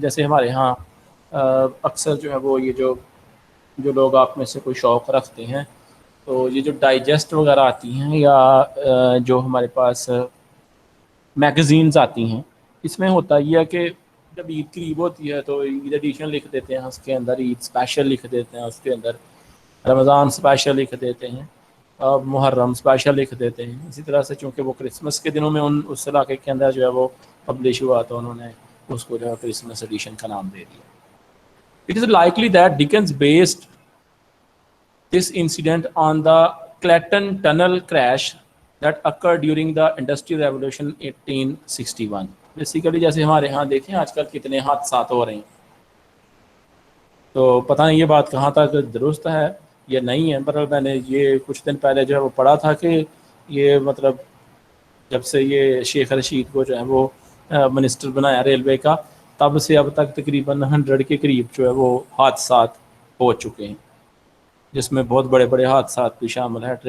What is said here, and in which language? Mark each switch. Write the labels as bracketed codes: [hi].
[ur] جیسے ہمارے ہاں اکثر جو ہے وہ یہ جو لوگ آپ میں سے کوئی شوق رکھتے ہیں تو یہ جو ڈائجسٹ وغیرہ آتی ہیں، یا جو ہمارے پاس میگزینز آتی ہیں، اس میں ہوتا یہ ہے کہ جب عید قریب ہوتی ہے تو عید ایڈیشن لکھ دیتے ہیں، اس کے اندر عید اسپیشل لکھ دیتے ہیں، اس کے اندر رمضان اسپیشل لکھ دیتے ہیں، اور محرم اسپیشل لکھ دیتے ہیں. اسی طرح سے چونکہ وہ کرسمس کے دنوں میں اس علاقے کے اندر جو ہے وہ پبلش ہوا تو انہوں نے اس کو جو ہے کرسمس ایڈیشن کا نام دے دیا. [en] It is likely that Dickens based this incident on the Clayton Tunnel crash that occurred during the Industrial Revolution 1861. [ur] Basically جیسے ہمارے ہاں دیکھیں آج کل کتنے حادثات ہو رہے ہیں، تو پتہ نہیں یہ بات کہاں تک درست ہے یا نہیں ہے، پر میں نے یہ کچھ دن پہلے جو ہے وہ پڑھا تھا کہ یہ مطلب جب سے یہ شیخ رشید کو جو ہے وہ منسٹر بنایا ریلوے کا، تب سے اب تک تقریباً 100 کے قریب جو ہے وہ حادثات ہو چکے ہیں، جس میں بہت بڑے بڑے حادثات بھی شامل ہیں.